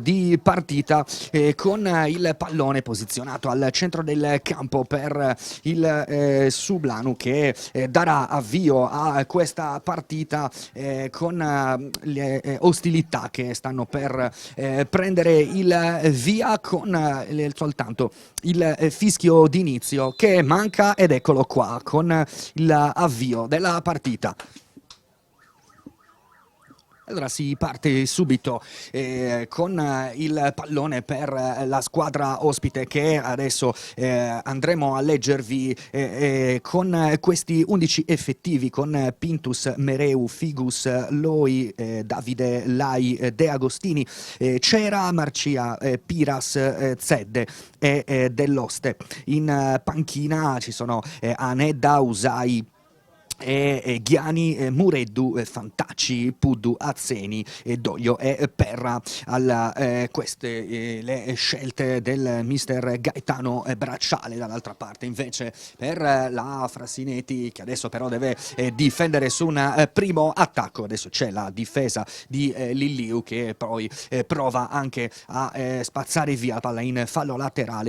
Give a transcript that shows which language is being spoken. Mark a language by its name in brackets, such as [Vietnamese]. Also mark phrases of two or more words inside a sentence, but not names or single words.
[Italian] di partita, con il pallone posizionato al centro del campo per il Sublanu, che darà avvio a questa partita con le ostilità che stanno per prendere il via, con soltanto il fischio d'inizio che manca, ed eccolo qua con l'avvio della partita. Allora si parte subito con il pallone per la squadra ospite, che adesso andremo a leggervi con questi 11 effettivi, con Pintus, Mereu, Figus, Loi, Davide, Lai, De Agostini, Cera, Marcia, Piras, Zedde e Dell'Oste. In panchina ci sono Anedda, Usai Ghiani, Mureddu, Fantacci, Puddu, Azzeni, Doglio e Perra. Queste le scelte del mister Gaetano Bracciale. Dall'altra parte invece per la Frassinetti, che adesso però deve difendere su un primo attacco. Adesso c'è la difesa di Liliu, che poi prova anche a spazzare via la palla in fallo laterale.